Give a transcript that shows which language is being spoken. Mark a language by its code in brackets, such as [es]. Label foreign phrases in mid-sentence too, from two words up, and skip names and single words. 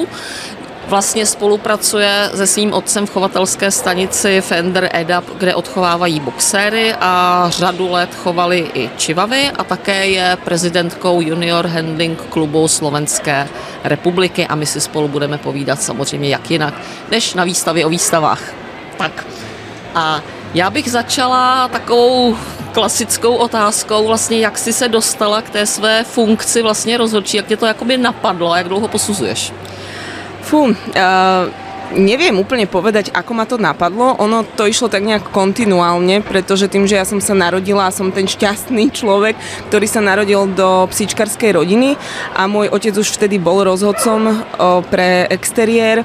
[cs] Vlastně spolupracuje se svým otcem v chovatelské stanici Fender EDAP, kde odchovávají boxéry a řadu let chovali i čivavy a také je prezidentkou Junior Handling klubu Slovenské republiky a my si spolu budeme povídat samozřejmě jak jinak, než na výstavě o výstavách. Tak a já bych začala takovou klasickou otázkou, vlastně jak jsi se dostala k té své funkci vlastně rozhodčí, jak tě to jakoby napadlo a jak dlouho posuzuješ? [sk] Neviem úplne povedať, ako ma to napadlo. Ono to išlo tak nejak kontinuálne, pretože tým, že ja som sa narodila a som ten šťastný človek, ktorý sa narodil do psíčkarskej rodiny a môj otec už vtedy bol rozhodcom pre exteriér.